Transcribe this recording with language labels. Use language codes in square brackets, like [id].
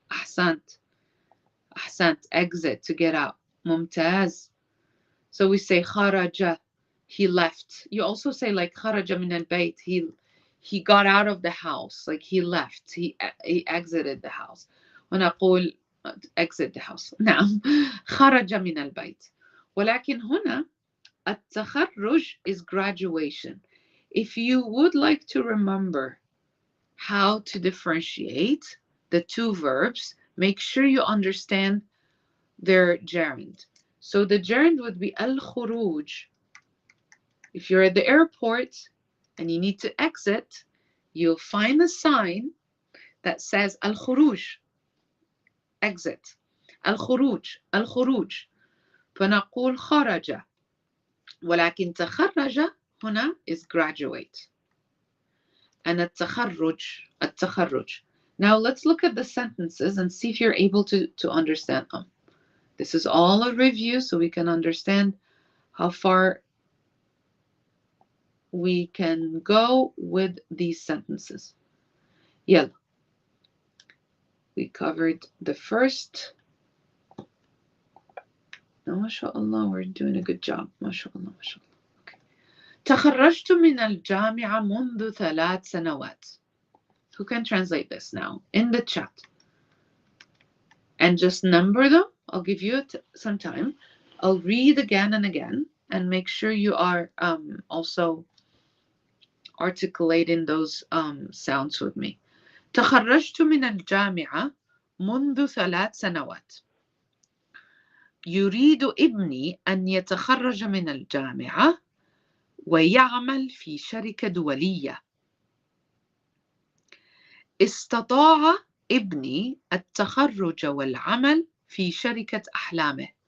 [ar] Ahsant. Ahsant, [en] exit, to get out. [ar] Mumtaz. [en] So we say kharaja, he left. You also say like [ar] kharaja min al-bayt, [en] he got out of the house, like he left, he exited the house. [ar] ونقول [en] exit the house. [ar] نعم. خرج من البيت. ولكن هنا التخرج [en] is graduation. If you would like to remember how to differentiate the two verbs, make sure you understand their gerund. So the gerund would be al-khuruj. If you're at the airport and you need to exit, you'll find a sign that says al-khuruj, exit. [ar] al-khuruj, al-khuruj. فنقول خرج. ولكن تخرج هنا [en] is graduate. And التخرج. Now let's look at the sentences and see if you're able to understand them. This is all a review so we can understand how far we can go with these sentences. يلا. We covered the first. [ar] ما شاء الله, [en] we're doing a good job. [ar] ما شاء الله, ما شاء الله. Okay. تخرجت من الجامعة منذ 3 سنوات. [en] Who can translate this now in the chat? And just number them. I'll give you some time. I'll read again and again and make sure you are also articulating those sounds with me. [ar] تخرجت من الجامعة منذ 3 سنوات. يريد ابني أن يتخرج من الجامعة ويعمل في شركة دولية. استطاع ابني التخرج والعمل في شركة أحلامه.